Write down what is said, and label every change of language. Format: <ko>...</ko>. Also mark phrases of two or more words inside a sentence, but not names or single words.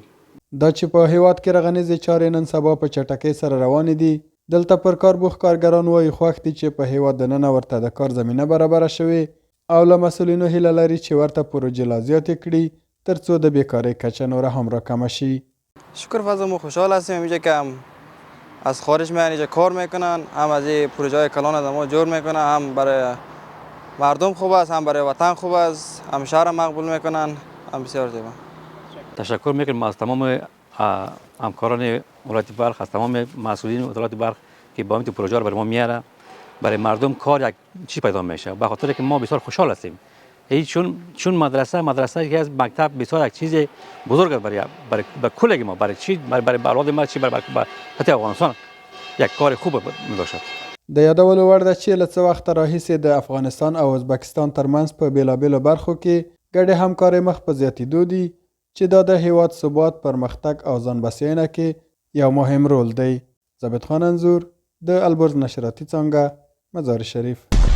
<ps>دا چې په هیواد کې رغنیزې چارې نن سبا په چټکۍ سره روانې دي، دلته پر کاربوخ کارګران وایي خوښ دي چې په هیواد دننه ورته د کار زمینه برابره شوې او له مسئولینو هیله لري چې ورته پروژې لا زیاتې کړي ترڅو د بیکارۍ کچه نوره هم راکمه شي.</ps> <fa>شکر فضل ما خوشحال هستیم اینجا که هم از خارج میان اینجا کار میکنن، هم از این پروژه های کلان ما جور میکنن، هم برای مردم خوب است، هم برای وطن خوب است، هم شهر مقبول میکنن، هم بسیار زیبا. تشکر میکنم از تمام همکاران ولایت بلخ، از تمام مسئولین ولایت بلخ که با این پروژه رو برای ما میاره. برای مردم کار یک چی پیدا میشه، به خاطر که ما بسیار خوشحال هستیم. چون مدرسه یکی از مکتب بسیار یک چیز بزرگ است برای کل ما، برای چی، برای اولاد ما، چی برای حتی افغانستان یک کار خوب میباشد.</fa> <ps>د یادولو وړ ده چې له څه وخته راهیسې د افغانستان او ازبکستان ترمنځ په بیلابیلو برخو کې ګډې همکارۍ مخ په زیاتېدو دي چې دا د هیواد ثبات، پرمختګ او ځان بسیاینه کې یو مهم رول دی. ثابت خان انځور، د البرز نشراتي څانګه، مزار شریف.</ps>